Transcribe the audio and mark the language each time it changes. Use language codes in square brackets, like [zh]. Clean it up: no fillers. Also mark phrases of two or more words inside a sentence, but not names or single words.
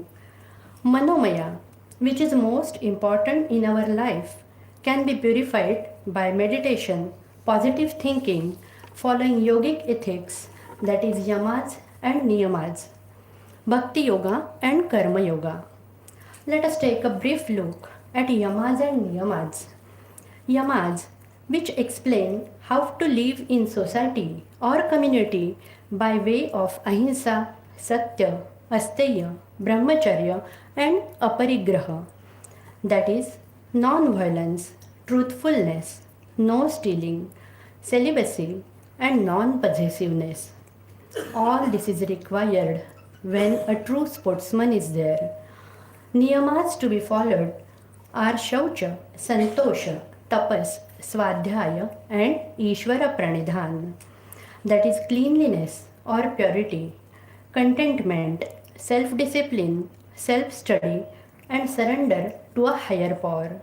[en] Manomaya, which is most important in our life, can be purified by meditation, positive thinking, following yogic ethics, that is yamas and niyamas, bhakti yoga and karma yoga. Let us take a brief look at yamas and niyamas. Yamas, which explain how to live in society or community by way of ahimsa, [sa] satya, asteya, brahmacharya [en] and aparigraha, that is non-violence, truthfulness, no stealing, celibacy and non-possessiveness. All this is required when a true sportsman is there. Niyamas to be followed are [sa] Shaucha, Santosha, Tapas, Swadhyaya [en] and [sa] Ishvara Pranidhan, [en] that is cleanliness or purity, contentment, self-discipline, self-study and surrender to a higher power.